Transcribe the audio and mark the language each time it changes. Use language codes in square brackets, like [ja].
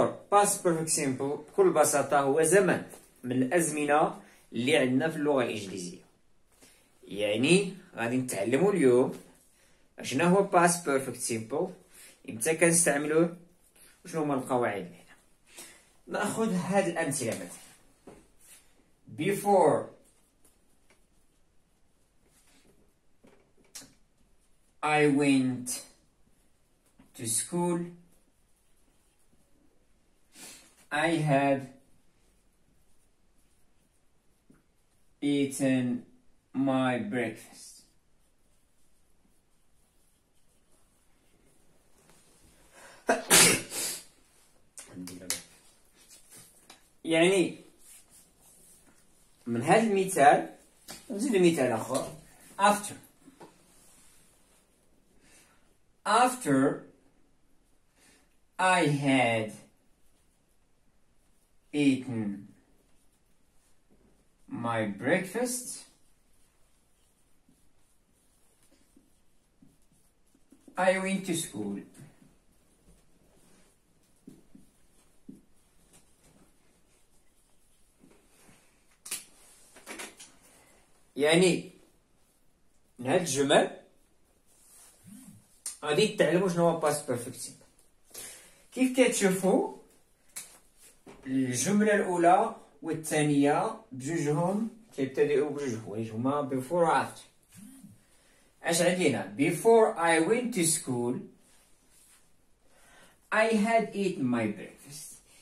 [ar] past perfect simple بكل بساطة هو زمن من الأزمنة اللي عندنا في اللغة الإنجليزية. يعني غادي نتعلموا اليوم اشنا هو past perfect simple، امتى كنستعملوه، وشنو هما القواعد اللي هنا. ناخذ هاد الامثله مثلا [en] before I went to school I had eaten my breakfast. [ar] يعني من هذا المثال نزيد مثال آخر. [en] After I had eaten my breakfast I went to school. [ar] يعني من هاد الجمل غادي تتعلموا شنو هو past perfect simple. كيف كتشوفوا الجملة الأولى والثانية بجوجهم كيبتدئوا بجوج حوايج هما before و after. اش عندي هنا؟ [en] before I went to school I had eaten my breakfast.